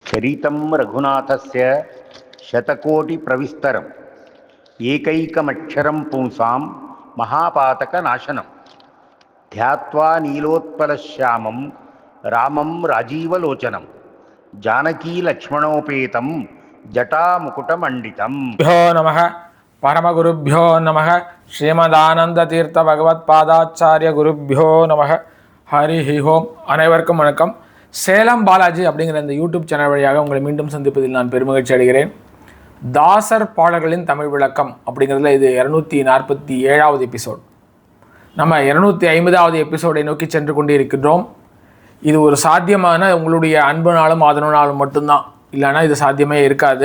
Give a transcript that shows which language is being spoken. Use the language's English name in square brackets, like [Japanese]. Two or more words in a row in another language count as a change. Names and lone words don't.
[Sanskrit] चरितं रघुनाथस्य शतकोटिप्रविस्तरम् एकैकमक्षरं पुंसां महापातकनाशनं ध्यात्वा नीलोत्पलश्यामं रामं राजीवलोचनं जानकीलक्ष्मणोपेतं जटामुकुटमण्डितम्। नमः परमगुरुभ्यो नमः श्रीमदानंदतीर्थ भगवत्पादाचार्य गुरुभ्यो नमः हरि ओम। [Tamil] அனைவருக்கும் வணக்கம். சேலம் பாலாஜி அப்படிங்கிற இந்த யூடியூப் சேனல் வழியாக உங்களை மீண்டும் சந்திப்பதில் நான் பெருமகிழ்ச்சி அடைகிறேன். தாசர் பாடல்களின் தமிழ் விளக்கம் அப்படிங்கிறதுல இது 247வது எபிசோட். நம்ம 250வது எபிசோடை நோக்கி சென்று கொண்டு இருக்கின்றோம். இது ஒரு சாத்தியமான உங்களுடைய அன்புனாலும் ஆதரவுனாலும் மட்டும்தான், இல்லைன்னா இது சாத்தியமே இருக்காது.